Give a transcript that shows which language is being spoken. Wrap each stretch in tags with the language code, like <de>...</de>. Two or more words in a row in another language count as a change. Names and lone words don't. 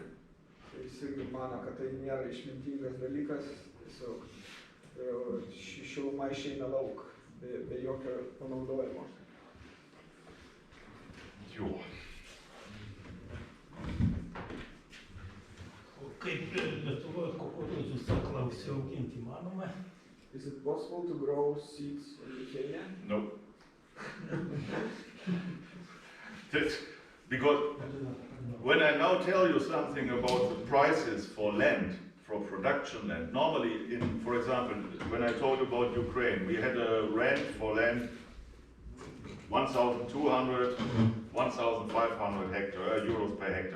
<lt>Tai jis irgi mano, kad tai nėra išmintingas dalykas, tiesiog šiluma išeina lauk, be jokio panaudojimo. Jo. Kaip Lietuvoje kukurūzų sėklą užsiauginti įmanoma?</lt> <en>Is it possible to grow seeds in Lithuania? No. Because when I now tell you something about the prices for land, for production land, normally for example, when I told about Ukraine, we had a rent for land 1,200, 1,500 euros per hectare.</en>